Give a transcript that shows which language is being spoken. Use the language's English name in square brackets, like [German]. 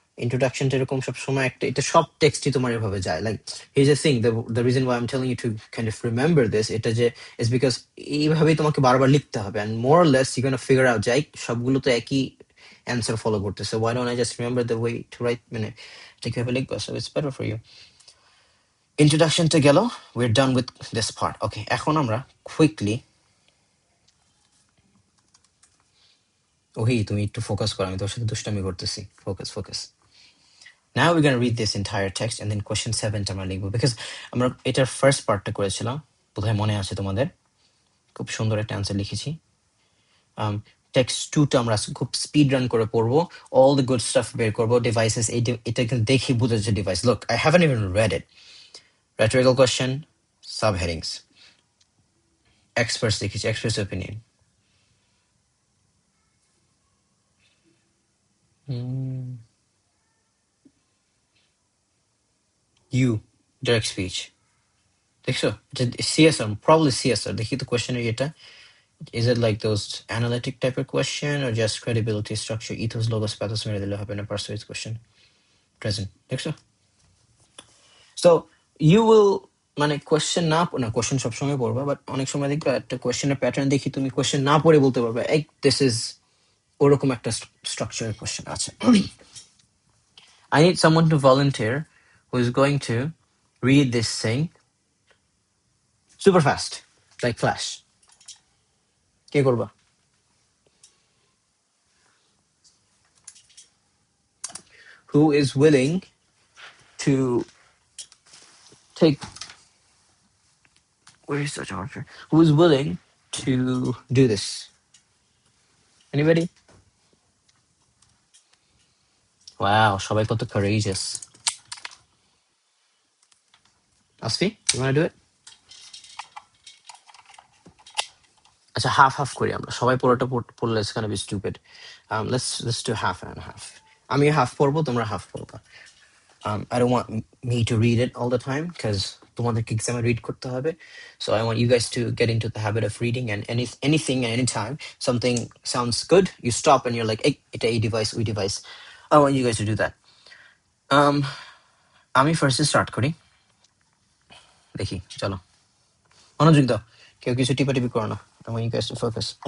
[Bangla] ইন্ট্রোডাকশনটা এরকম সবসময় একটা, এটা সব টেক্সটই তোমার এভাবে যায়। [English] like here's the thing, the reason why I am telling you to kind of remember this, [Bangla] এটা যে ইজ বিকজ এইভাবেই তোমাকে বারবার লিখতে হবে, [English] and more or less you can figure out [Bangla] যে সবগুলো তো একই অ্যান্সার ফলো করতেছে, [English] why don't I just remember the way to write, [Bangla] মানে এটা কিভাবে লিখবা, [English] So it's better for you. [Bangla] ইন্ট্রোডাকশনটা গেল, [English] we're done with this part. [Bangla] ওকে, এখন আমরা কুইকলি, ওহি তুমি একটু ফোকাস করো, আমি তোর সাথে দুষ্টামি করতেছি, focus. [English] Now we're going to read this entire text and then question 7 [Bangla] আমরা লিখবো, বিকজ আমরা এটার ফার্স্ট পার্টটা করেছিলাম, বোধহয় মনে আছে তোমাদের, খুব সুন্দর একটা অ্যান্সার লিখেছি। টেক্সট 2টা আমরা খুব স্পিড রান করে পড়বো, [English] all the good stuff [Bangla] বের করবো, ডিভাইসেস, এটা কিন্তু দেখি বুঝা যাচ্ছে device. [English] Look, I haven't even read it. Rhetorical question, subheadings, experts লিখেছি, experts opinion. You, direct speech, দেখছো CSR, probably CSR, দেখি তো কোয়েশ্চেনের এটা, is it like those analytic type of question or just credibility, structure, ethos, logos, pathos মেরে দিলে হবে না, persuades question, present, দেখছো? [Bangla] So you will, মানে কোয়েশ্চেন না কোয়েশ্চেন সবসময় পড়বা, বাট অনেক সময় দেখবে একটা কোয়েশ্চেনের প্যাটার্ন দেখি তুমি কোয়েশ্চেন না পড়ে বলতে পারবে এই দিস ইজ ওরকম একটা স্ট্রাকচারের কোয়েশ্চেন আছে। [English] I need someone to volunteer who is going to read this thing super fast, like flash. [Bangla] কে করবা? [English] Who is willing to take, where is the charger? Who is willing to do this? Anybody? [Bangla] Wow, সবাই কত courageous. [English] Asfi, you want to do it? [Bangla] আচ্ছা, half করি আমরা, সবাই পুরোটা পড়লে [English] it's gonna be stupid. Let's do half and half. [Bangla] আমি half পড়বো, তোমরা হাফ পড়বা. [English] I don't want me to read it all the time because [Bangla] তোমাদেরকে এক্সামে রিড করতে হবে. [English] So I want you guys to get into the habit of reading, and anything and anytime something sounds good, you stop and you're like, hey, [Bangla] এটা এই device ওই device. [English] I want you guys to do that. [Bangla] আমি ফার্স্টে start করি, দেখি, চলো মনোযোগ দাও, কেউ কিছু টিপাটিপি করো না, [English] I want you guys to focus.